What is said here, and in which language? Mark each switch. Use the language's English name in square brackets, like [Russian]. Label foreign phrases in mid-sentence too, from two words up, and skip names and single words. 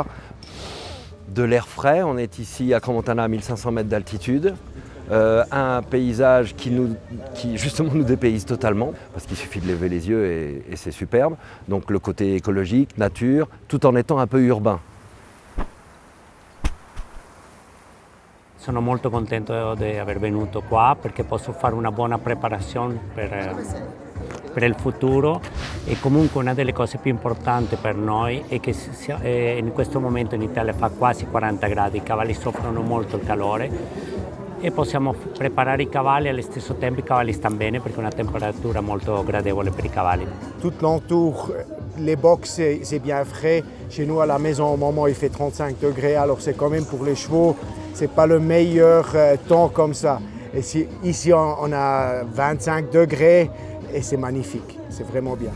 [French] De l'air frais, on est ici à Crans-Montana à 1500 mètres d'altitude. Un paysage qui justement nous dépayse totalement, parce qu'il suffit de lever les yeux et c'est superbe. Donc le côté écologique, nature, tout en étant un peu urbain. [Italian] Sono molto contento di aver venuto qua perché posso fare una buona preparazione per il futuro e comunque una delle cose più importanti per noi è che in questo momento in Italia fa quasi 40 gradi, i cavalli soffrono molto il calore e possiamo preparare i cavalli allo stesso tempo i cavalli stanno bene perché è una temperatura molto gradevole per i cavalli. [French] Tout l'entour, les box c'est bien frais. Chez nous à la maison au moment il fait 35 degrés, alors c'est quand même pour les chevaux, c'est pas le meilleur temps comme ça. Et ici on a 25 degrés et c'est magnifique, c'est vraiment bien.